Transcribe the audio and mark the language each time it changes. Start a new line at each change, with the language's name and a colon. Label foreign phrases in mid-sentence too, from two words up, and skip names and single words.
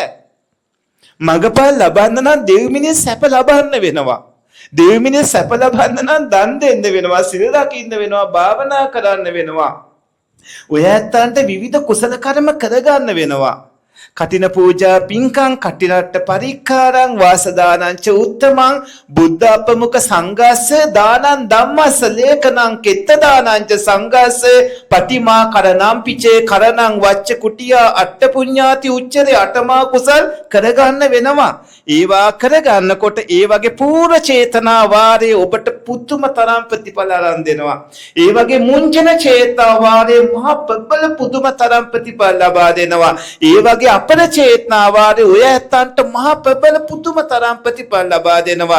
Sinhala: මගපල් ලබන්න නම් දෙවි මිනිස් සැප ලබන්න වෙනවා. දෙවි මිනිස් සැප ලබන්න නම් දන් දෙන්න වෙනවා, සිල් රකින්න වෙනවා, භාවනා කරන්න වෙනවා. ඔය ඇත්තන්ට විවිධ කුසල කර්ම කරගන්න වෙනවා. කටින පූජා පින්කම්
Pali: කටිරට්ට පරික්කාරං වාසදානං ච උත්තමං බුද්ධ අපමුඛ සංඝස්ස දානං ධම්මස්ස ලේඛනං කෙත්ත දානං ච සංඝස්ස පටිමා කරණං පිචේ කරණං වච්ච කුටියා අට්ඨ පුඤ්ඤාති උච්චරේ
Sinhala: අටමා කුසල් කරගන්න වෙනවා. ඒවා කරගන්නකොට ඒ වගේ පූර්ව චේතනා වාරයේ ඔබට පුදුම තරම් ප්‍රතිඵල ආරම්භ දෙනවා. ඒ වගේ මුංජන චේතනා වාරයේ මහා ප්‍රබල පුදුම තරම් ප්‍රතිඵල ලබා දෙනවා. ඒ වගේ අපර චේතනා වාරයේ ඔය ඇත්තන්ට මහා ප්‍රබල පුදුම තරම් ප්‍රතිඵල ලබා දෙනවා.